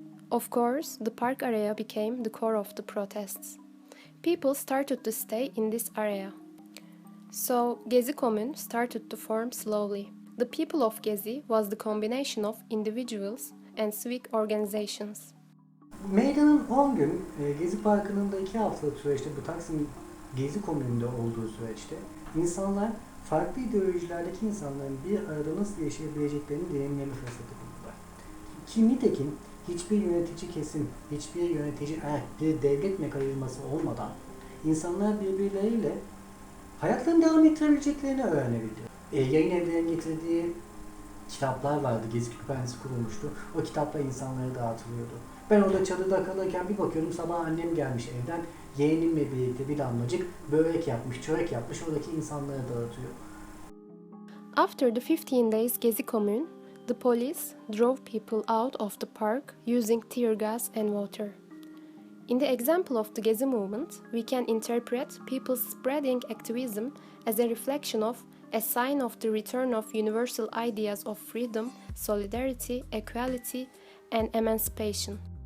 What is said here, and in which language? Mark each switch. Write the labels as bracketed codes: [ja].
[en] Of course, the park area became the core of the protests. People started to stay in this area. So, Gezi Commune started to form slowly. The people of Gezi was the combination of individuals and civic organizations. [tr] Meydanın 10 gün, Gezi Parkı'nın da 2 haftalık süreçte bu Taksim Gezi Komünü'nde olduğu süreçte insanlar farklı ideolojilerdeki insanların bir arada nasıl yaşayabileceklerini deneyimleme fırsatı buldular. Ki nitekim hiçbir yönetici kesim, hiçbir yönetici bir devlet mekanizması olmadan insanlar birbirleriyle hayatlarını devam ettirebileceklerini öğrenebildi. Yayın evlerinin getirdiği kitaplar vardı. Gezi Kütüphanesi kurulmuştu. O kitaplar insanlara dağıtılıyordu. Ben orada çadırda kalırken bir bakıyorum sabah annem gelmiş evden. Yeğenimle birlikte bir damlacık börek yapmış, çörek yapmış. Oradaki insanlara dağıtıyor. [en] After the 15 days Gezi Commune, the police drove people out of the park using tear gas and water. In the example of the Gezi movement, we can interpret people's spreading activism as a reflection of a sign of the return of universal ideas of freedom, solidarity, equality, and emancipation.